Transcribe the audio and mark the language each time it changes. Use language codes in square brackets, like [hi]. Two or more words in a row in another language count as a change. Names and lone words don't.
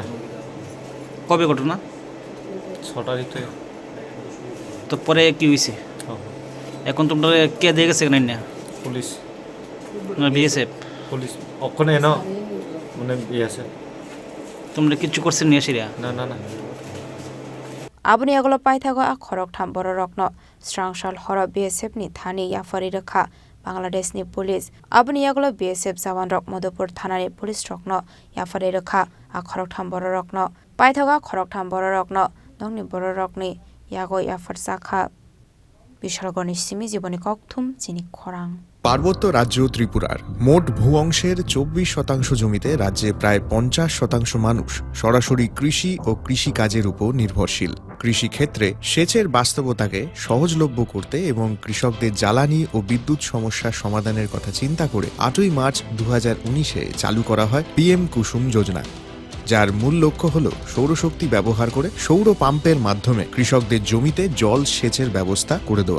[bn] কবে ঘটনা? 6 তারিখ থেকে। তো পরে কি হয়েছে? এখন তোমরা কে দিয়ে গেছে না? পুলিশ না BSF? পুলিশ ওখানে না মানে আছে। তোমরা কিছু করছেন নিয়ে আসিরা? না না না। [trp] आबनि यागुल पाइथागो आ खरकथाम बररकनो स्रांसाल हर BSF नि थानी याफारि रखा बांलादेशनि पुलिस आबनि यागुल BSF जवान रक मधुपुर थानानि पुलिस रकनो याफारि रखा आ खरकथाम बररकनो पाइथागो खरकथाम बररकनो नंनि बररकनि यागो याफार साखा বিশালগণী সিমি জীবনী ককথুম চিনি খরাং। [bn] পার্বত্য রাজ্য ত্রিপুরার মোট ভূ অংশের 24% জমিতে রাজ্যে প্রায় 50% মানুষ সরাসরি কৃষি ও কৃষি কাজের উপর নির্ভরশীল। কৃষি ক্ষেত্রে সেচের বাস্তবতাকে সহজলভ্য করতে এবং কৃষকদের জ্বালানি ও বিদ্যুৎ সমস্যার সমাধানের কথা চিন্তা করে 8ই মার্চ 2019-এ চালু করা হয় PM কুসুম যোজনা, যার মূল লক্ষ্য হল সৌরশক্তি ব্যবহার করে সৌর পাম্পের মাধ্যমে কৃষকদের জমিতে জল সেচের ব্যবস্থা করে দেওয়া।